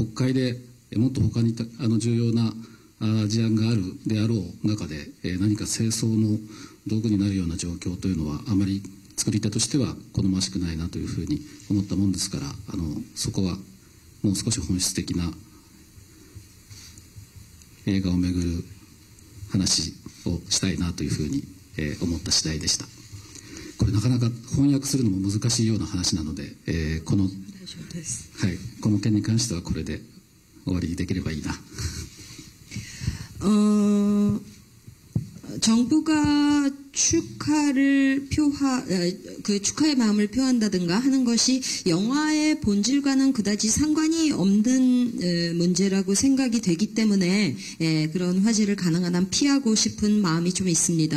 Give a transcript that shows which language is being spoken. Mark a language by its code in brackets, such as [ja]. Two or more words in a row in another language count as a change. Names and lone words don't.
[ja] 国会でもっと他に重要な事案があるであろう中で何か政争の道具になるような状況というのはあまり作り手としては好ましくないなというふうに思ったもんですから、そこはもう少し本質的な映画をめぐる話をしたいなというふうに思った次第でした。これなかなか翻訳するのも難しいような話なので、この件に関してはこれで終わりにできればいいな。 [ko] 정부가 축하의 마음을 표한다든가 하는 것이 영화의 본질과는 그다지 상관이 없는 문제라고 생각이 되기 때문에 그런 화제를 가능한 한 피하고 싶은 마음이 좀 있습니다.